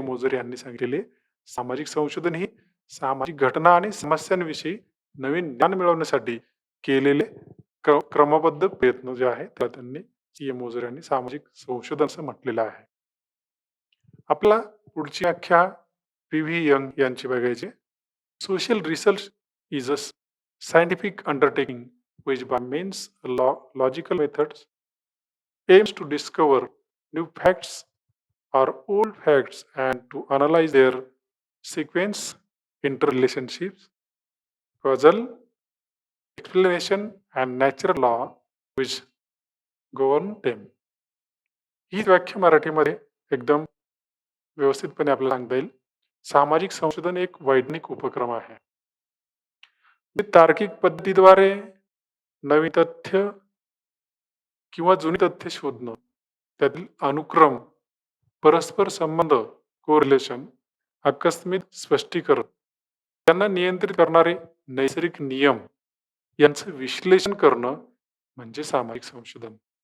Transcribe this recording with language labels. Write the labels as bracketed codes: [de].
[mr] Moser यांनी सांगितलेली आहे. सामाजिक संशोधन ही सामाजिक घटना आणि समस्यांविषयी नवीन ज्ञान मिळवण्यासाठी केलेले क्रमबद्ध प्रयत्न जे आहे त्याला त्यांनी सी. मोझर यांनी सामाजिक संशोधन असं म्हटलेलं आहे. आपला पुढची व्याख्या पी. व्ही. यंग यांची बघायची. [en] Social research is a scientific undertaking which by means logical methods aims to discover new facts or old facts and to analyze their sequence, interrelationships, causal explanation and natural law which govern them. [mr] ही व्याख्या मराठीमध्ये एकदम व्यवस्थितपणे आपल्याला सांगता येईल. सामाजिक संशोधन एक वैज्ञानिक उपक्रम आहे. तार्किक पद्धतीद्वारे नवीन तथ्य किंवा जुनी तथ्य शोधणं, त्यातील अनुक्रम, परस्पर संबंध, कोरिलेशन, आकस्मिक स्पष्टीकरण, त्यांना नियंत्रित करणारे नैसर्गिक नियम यांचं विश्लेषण करणं म्हणजे सामाजिक संशोधन.